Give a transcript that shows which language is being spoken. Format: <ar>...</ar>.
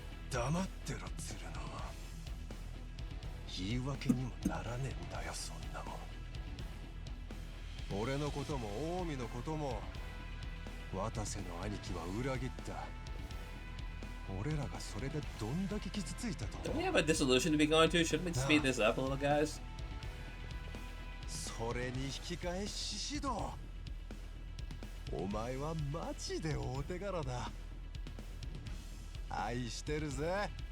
<ja>黙ってろ鶴野。言い訳にもならねえんだよそんなもん。俺のことも近江のことも渡瀬の兄貴は裏切った。俺らがそれでどんだけ傷ついたと。</ja> <en>Don't we have a dissolution to be going to? Shouldn't we speed this up a little, guys?</en> <ja>それに引き換え獅子道。お前はマジで大手柄だ。愛してるぜ。</ja>